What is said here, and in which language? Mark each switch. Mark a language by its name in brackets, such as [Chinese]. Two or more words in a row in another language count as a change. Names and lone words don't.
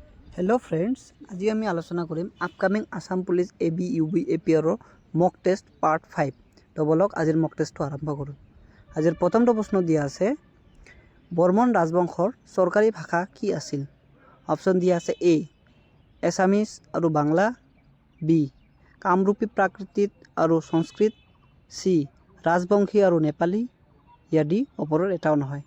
[English] Hello friends, [Assamese] আজ আমি আলোচনা কৰিম আপকামিং আসাম পুলিচ এবি ইউবি এপিআৰৰ [English] mock test [Assamese] পাৰ্ট 5। তো বলক আজিৰ মক টেষ্টটো আৰম্ভ কৰোঁ। আজিৰ প্ৰথমটো প্ৰশ্ন দিয়া আছে, বৰ্মন ৰাজবংশৰ চৰকাৰী ভাষা কি আছিল? অপশ্যন দিয়া আছে এ এছামিজ আৰু বাংলা, বি কামৰূপী প্ৰাকৃতিক আৰু সংস্কৃত, চি ৰাজবংশী আৰু নেপালী, ইয়াৰ ডি ওপৰৰ এটাও নহয়।